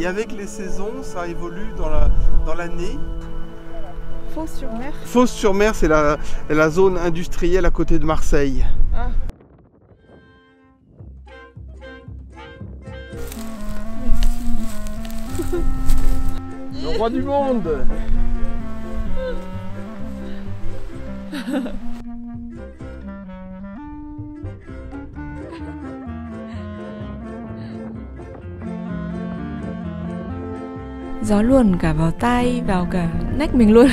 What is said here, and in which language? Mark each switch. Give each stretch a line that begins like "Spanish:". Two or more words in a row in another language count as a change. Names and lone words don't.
French: Et avec les saisons, ça évolue dans l'année. Fos-sur-Mer. Fos-sur-Mer, c'est la zone industrielle à côté de Marseille. Ah. Le roi du monde.
Vietnamese: Gió luồn cả vào tai, vào cả nách mình luôn.